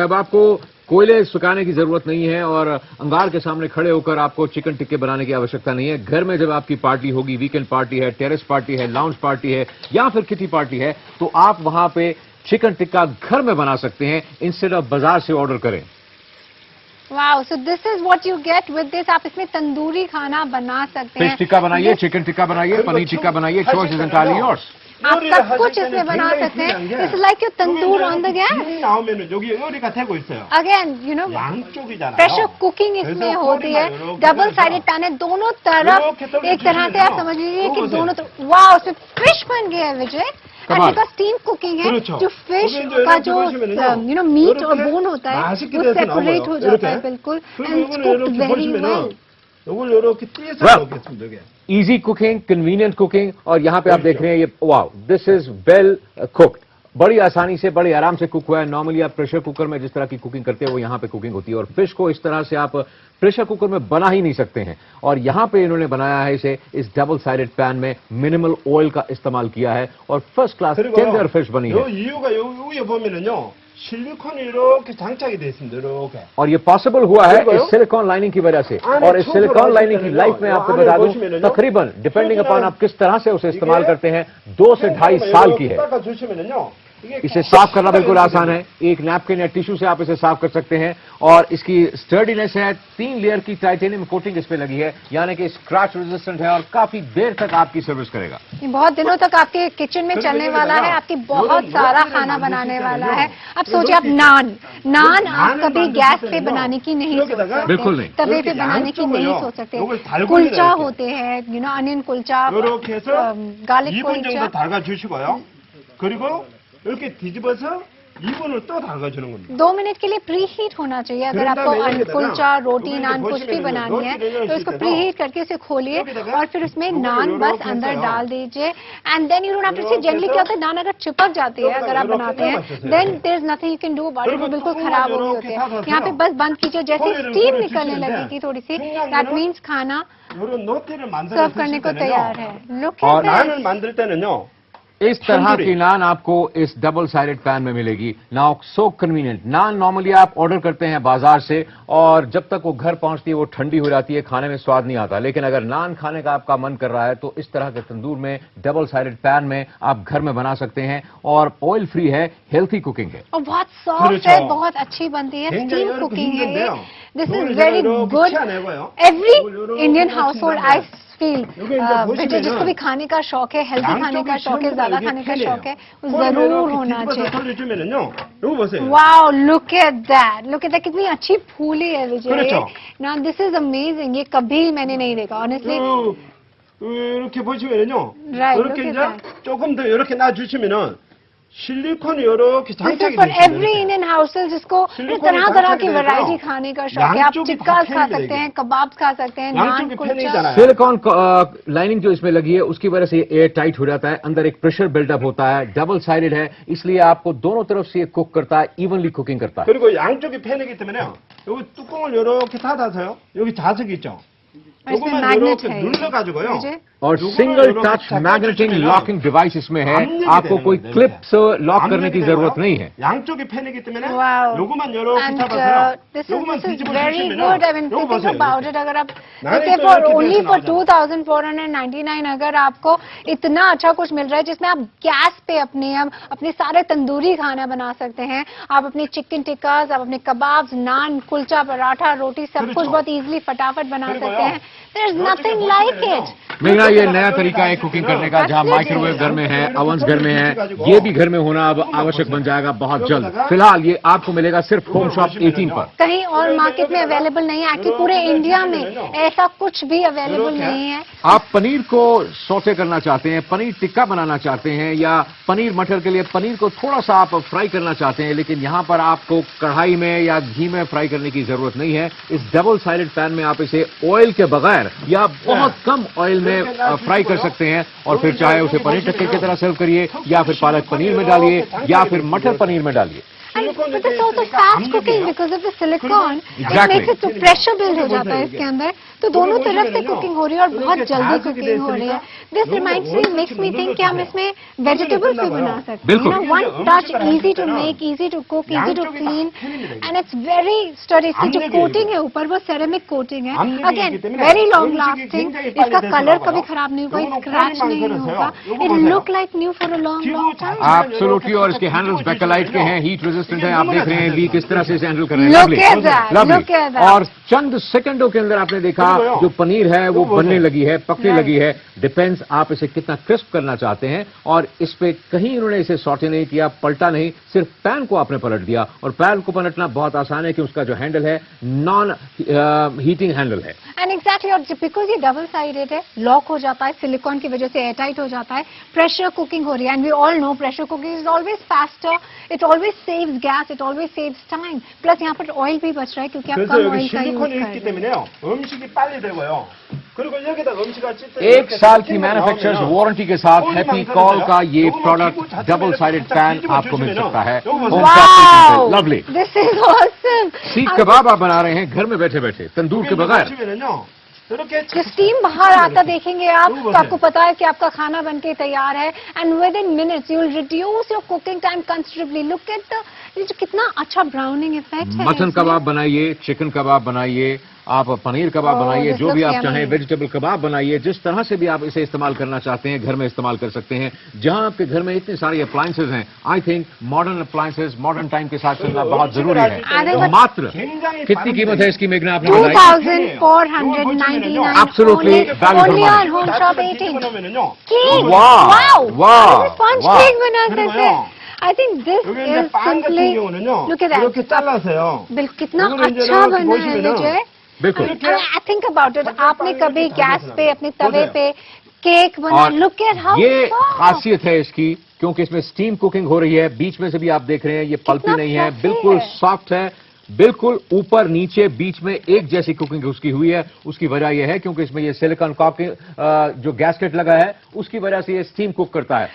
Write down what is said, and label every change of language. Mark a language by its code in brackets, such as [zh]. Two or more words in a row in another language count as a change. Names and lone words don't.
[hi] अब आपको कोयले सुखाने की जरूरत नहीं है और अंगार के सामने खड़े होकर आपको चिकन टिक्के बनाने की आवश्यकता नहीं है। घर में जब आपकी पार्टी होगी, [en] weekend party [hi] है, [en] terrace party [hi] है, [en] lounge party [hi] है या फिर [en] kitty party [hi] है, तो आप वहां पे चिकन टिक्का घर में बना सकते हैं [en] instead of [hi] बाजार से ऑर्डर करें। [en] Wow, so this is what you get with this. [hi] आप इसमें तंदूरी खाना बना सकते हैं, फिश टिक्का बनाइए, चिकन टिक्का बनाइए, पनीर टिक्का बनाइए, [en] choice is entirely yours. [hi] आप सब कुछ इसमें बना सकते हैं। [en] It's like your tandoor on the gas. again you know pressure cooking [hi] इसमें होती है, [en] double sided pan [hi] है, दोनों तरफ एक तरह से आप समझ लीजिए कि दोनों तरफ। वाओ, उसमें फिश बन गया है विजय। [en] because steam cooking [hi] है, जो फिश का जो [en] you know meat [hi] और बोन होता है वो सेपरेट हो जाता है बिल्कुल, [en] And it's cooked very well. [ko] 요걸 요렇게 띄어서 [en] Well, [ko] 넣겠습니다. 여기. [en] easy cooking, convenient cooking, [hi] और यहाँ पे आप देख रहे हैं ये [en] wow, this is well cooked. [hi] बड़ी आसानी से, बड़े आराम से कुक हुआ है। नॉर्मली आप [en] pressure cooker [hi] में जिस तरह की कुकिंग करते हैं वो यहाँ पे कुकिंग होती है, और फिश को इस तरह से आप [en] pressure cooker [hi] में बना ही नहीं सकते हैं। और यहाँ पे इन्होंने बनाया है इसे इस [en] double sided pan [hi] में, [en] minimal oil [hi] का इस्तेमाल किया है और [en] first class tender fish [hi] बनी [ko] 요 [hi] है। [ko] 이유가 여기에 보면은요 실리콘이 이렇게 장착이 되어 있습니다. 이렇게. [hi] और ये पॉसिबल हुआ है देखो। इस [en] silicone lining [hi] की वजह से। आने और इस छोटे सिलिकॉन बड़े लाइनिंग की छोटे लाइफ में लोग, आपको आने बता दूं [ko] बोशि면 요 [hi] तकरीबन डिपेंडिंग छोटे अपॉन ना- आप किस तरह से उसे इस्तेमाल [ko] 이게 [hi] करते हैं 2 से 2.5 साल की है। [ko] 닦아주시면은요 이게 [hi] इसे साफ करना बिल्कुल आसान है। एक नैपकिन या टिश्यू से आप इसे साफ कर सकते हैं। और इसकी स्टर्डीनेस है, 3 लेयर की [en] titanium coating [hi] इस पे लगी है, यानी कि [en] scratch resistant [hi] है और काफी देर तक आपकी सर्विस करेगा। ये बहुत दिनों तक आपके किचन में चलने वाला है, आपकी बहुत सारा खाना बनाने वाला है। अब सोचिए आप नान आप कभी गैस पे बनाने की नहीं सोच सकते, बिल्कुल नहीं। तवे पे बनाने की नहीं सोच सकते। कुलचा होते हैं, अनियन कुलचा, [ko] 이렇게 해서 [hi] गार्लिक [ko] 2분 정도 [hi] कुलचा। [ko] 달가주시고요. 그리고 이렇게 뒤집어서 2분을 또 달가주는 겁니다. [hi] 2 मिनट के लिए [en] pre heat [hi] होना चाहिए। अगर आपको कुलचा, रोटी, नान कुछ भी बनानी है तो इसको [en] pre heat [hi] करके उसे खोलिए और फिर उसमें नान बस अंदर डाल दीजिए। [en] And then you don't have to see, [hi] जनरली क्या होता है नान अगर चिपक जाती है अगर आप बनाते हैं [en] then there is nothing you can do about it, [hi] वो बिल्कुल खराब हो गई होती है। यहाँ पे बस बंद कीजिए, जैसे स्टीम निकलने लगेगी थोड़ी सी, [en] that means [hi] खाना [ko] 이런 노트를 만들어 [hi] सर्व करने को तैयार है। लुक और एट [ko] 나는 만들 때는요. [hi] इस तरह तंदूरी। की नान आपको इस [en] double sided pan [hi] में मिलेगी। [en] Now so convenient. [hi] नान नॉर्मली आप ऑर्डर करते हैं बाजार से और जब तक वो घर पहुंचती है वो ठंडी हो जाती है, खाने में स्वाद नहीं आता। लेकिन अगर नान खाने का आपका मन कर रहा है तो इस तरह के तंदूर में, [en] double sided pan [hi] में आप घर में बना सकते हैं। और [en] oil free [hi] है, [en] healthy cooking [hi] है। और बहुत सॉफ्ट है, बहुत अच्छी बनती है, [en] steam cooking [hi] है ये। [en] This is very good. Every Indian house hold I feel [hi] बेटे जिसको भी खाने का शौक है, हेल्दी खाने का शौक है, ज्यादा खाने का शौक है, वो जरूर होना चाहिए। [ko] 돌려주면은요. 이거 보세요. [en] wow, look at that, [hi] कितनी अच्छी फूली है विजय। [ko] 그렇죠. [hi] ना [en] this is amazing, [hi] ये कभी मैंने नहीं देखा ऑनेस्टली। [ko] 이렇게 보시면은요. [en] Right, [ko] 이렇게 [en] look [ko] 이제 [en] at that. [ko] 조금 더 이렇게 놔주시면은 실리콘이 이렇게 [en] दिस [ko] 장착이 [en] is for [ko] 되어 [en] एवरी [ko] 있습니다. [en] Indian household जिसको [hi] सिलिकॉन तरह तरह की ढांचा वैरायटी देगा। खाने का शौक है। आप [ko] 양쪽이 [hi] टिक्कास [ko] 다 [hi] खा [ko] 팬이 [hi] सकते हैं, देगा। कबाब्स खा सकते हैं, नान [ko] 양쪽이 [hi] कुलचा। [ko] 팬이잖아요. [en] silicone lining [hi] जो इसमें लगी है उसकी वजह से [en] air tight [hi] हो जाता है, अंदर एक [en] pressure buildup [hi] होता है, [en] double sided [hi] है, इसलिए आपको दोनों तरफ से कुक करता है, [en] evenly cooking [hi] करता है। [ko] 그리고 양쪽이 팬이기 때문에요. 여기 뚜껑을 이렇게 닫아서요. 여기 자석이 있죠. [hi] और इसमें [ko] 요거만 [hi] मैग्नेट [ko] 이렇게 [hi] है [ko] 눌러가지고요. [hi] विजय। और [en] single touch magnetic locking device [hi] इसमें है, आपको कोई [en] clips lock [hi] करने की जरूरत नहीं है। [ko] 양쪽이 팬이기 때문에 [en] Wow. [ko] 요거만 이렇게 [en] And [ko] 잡아서요. [en] this [ko] 요거만 [en] is [ko] 뒤집어 [en] very [ko] 주시면요. [en] good. I mean, [ko] 요거 [en] think [ko] 보세요. [en] about it. [hi] अगर आप नानी देखिए तो [en] for [hi] इनकी [en] only [hi] टेस्ट [en] for [hi] ना जाए। 2499 अगर आपको इतना अच्छा कुछ मिल रहा है जिसमें आप गैस पे अपने सारे तंदूरी खाना बना सकते हैं, आप अपने चिकन टिक्कास, आप अपने कबाब्स, नान, कुलचा, पराठा, रोटी सब कुछ बहुत इजीली फटाफट बना सकते हैं। [en] There is nothing like it. [hi] मेरा ये नया तरीका है कुकिंग करने का, जहां माइक्रोवेव घर में है, ओवन्स घर में है, ये भी घर में होना अब आवश्यक बन जाएगा बहुत जल्द। फिलहाल ये आपको मिलेगा सिर्फ होम शॉप 18 पर। कहीं और मार्केट में अवेलेबल नहीं है, एक्चुअली पूरे इंडिया में ऐसा कुछ भी अवेलेबल नहीं है। आप पनीर को सौटे करना चाहते हैं, पनीर टिक्का बनाना चाहते हैं, या पनीर मटर के लिए पनीर को थोड़ा सा आप फ्राई करना चाहते हैं, लेकिन यहां पर आपको कढ़ाई में या घी में फ्राई करने की जरूरत नहीं है। इस [en] double sided pan [hi] में आप इसे ऑयल के बगैर या बहुत कम ऑयल में फ्राई कर सकते हैं, और फिर चाहे उसे पनीर टिक्के की तरह सर्व करिए, या फिर पालक पनीर में डालिए, या फिर मटर पनीर में डालिए। [en] And but it's also fast cooking because of the silicone. Exactly. It makes it [hi] तो [en] pressure build [hi] हो जाता है इसके अंदर, तो दोनों तरफ से कुकिंग हो रही है और बहुत जल्दी कुकिंग हो रही है। [en] this reminds me, makes me think [hi] कि हम इसमें वेजिटेबल्स भी बना सकते हैं। बिल्कुल। [en] One touch, easy to make, easy to cook, easy to clean, and it's very sturdy. [hi] इसकी जो कोटिंग है ऊपर वो [en] ceramic coating [hi] है, [en] again very long lasting. [hi] इसका कलर कभी खराब नहीं होगा, स्क्रैच नहीं होगा, [en] it look like new for a long long time. एब्सोल्युटली। [hi] और इसके हैंडल्स बेकेलाइट के हैं, [en] heat resistant [hi] है। आप देख रहे हैं ली किस तरह से इसे हैंडल कर रहे हैं। [en] Look at that, Lovely. look at that. [hi] और चंद सेकंडों के अंदर आपने देखा जो पनीर है वो बनने लगी है, पकने [en] Right. [hi] लगी है। डिपेंड्स आप इसे कितना क्रिस्प करना चाहते हैं। और इस पे कहीं इन्होंने इसे सॉटे नहीं किया, पलटा नहीं, सिर्फ पैन को आपने पलट दिया। और पैन को पलटना बहुत आसान है कि उसका जो हैंडल है [en] non heating handle [hi] है। [en] and exactly, [hi] और बिकॉज ये [en] double sided [hi] है, लॉक हो जाता है, सिलिकॉन की वजह से एयरटाइट हो जाता है, [en] pressure cooking [hi] हो रही है। [en] and we all know pressure cooking is always faster, it always saves saves gas, it always saves time. [hi] Plus यहाँ पर ऑयल भी बच रहा है क्योंकि आप [ko] 그래서 [hi] कम [ko] 여기 [hi] ऑयल का यूज [ko] 실리콘이 [hi] कर [ko] 있기 [hi] रहे हैं. [ko] 때문에요. 음식이 빨리 되고요. 그리고 여기다 음식을 찔 때 [hi] एक साल की [en] manufacturers warranty [hi] के साथ हैप्पी कॉल का ये प्रोडक्ट [en] double sided pan [hi] आपको मिल सकता है. [en] Wow! लवली. This is awesome. [hi] सीख कबाब आप बना रहे हैं घर में बैठे बैठे तंदूर के बगैर. [ko] 이렇게 [hi] जो स्टीम बाहर आता देखेंगे आप तो आपको पता है कि आपका खाना बनके तैयार है. [en] And within minutes you will reduce your cooking time considerably. Look at the, [hi] ये जो कितना अच्छा [en] browning effect [hi] है. मटन कबाब बनाइए, चिकन कबाब बनाइए, आप पनीर कबाब बनाइए, [en] this [hi] जो भी [en] looks [hi] आप चाहें, [en] yummy. [hi] वेजिटेबल कबाब बनाइए, जिस तरह से भी आप इसे इस्तेमाल करना चाहते हैं घर में इस्तेमाल कर सकते हैं. जहां आपके घर में इतनी सारी अप्लायंसेज हैं, [en] I think modern appliances modern time [hi] के साथ चलना बहुत जरूरी है. मात्र कितनी कीमत है इसकी मेघना आपने बताई? 2,499. [en] Absolutely value for Only money. on Home Shop 18. [ko] 그러면은요. [en] Cake. Wow. Wow. Wow. Sponge Wow. [hi] cake बना सकते हैं. [ko] 그리고요. [en] I think this [ko] 여기 이제 [en] is [ko] 빵 같은 [en] simply. [ko] 경우는요. [en] Look at that. [ko] 이렇게 잘라서요. [hi] बिल्कुल कितना [ko] 이거를 이제 [hi] अच्छा [ko] 이렇게 [hi] बना है [ko] 보시면은 [hi] विजय. बिल्कुल. [en] I think about it. [hi] आपने कभी पानी गैस में पे अपने तवे हो पे केक बना. और [en] Look at how [hi] ये [en] soft. [hi] खासियत है इसकी क्योंकि इसमें [en] steam cooking [hi] हो रही है. बीच में से भी आप देख रहे हैं ये पल्पी कितना नहीं है, [en] fluffy [hi] बिल्कुल है. सॉफ्ट है. बिल्कुल ऊपर नीचे बीच में एक जैसी कुकिंग उसकी हुई है. उसकी वजह यह है क्योंकि इसमें ये [en] silicone caulking [hi] जो गैस्केट लगा है उसकी वजह से ये स्टीम कुक करता है.